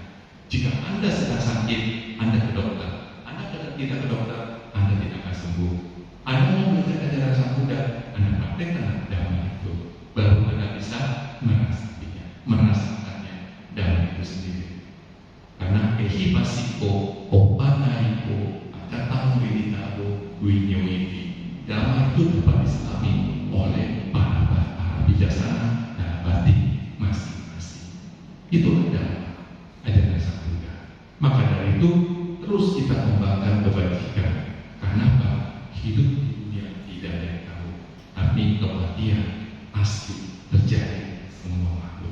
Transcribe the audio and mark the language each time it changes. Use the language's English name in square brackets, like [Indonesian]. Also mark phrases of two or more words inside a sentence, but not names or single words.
[Indonesian] Jika Anda sedang sakit, Anda ke dokter. Anda tidak ke dokter, Anda tidak akan sembuh. Anda mau belajar ajaran Sang Buddha, Anda praktekkan dhamma itu, baru Anda bisa merasakannya dhamma itu sendiri. Karena [Pali] ehipasiko, opanaiko, acatang winitaro, winyowiti, [Indonesian] dhamma itu dapat diselami oleh para bijaksana dan batin masing-masing. Itulah dhamma ajaran Sang Buddha. Maka dari itu terus kita kembangkan kebajikan. Karena apa? Hidup di dunia tidak ada yang tahu, tapi kematian pasti terjadi semua makhluk.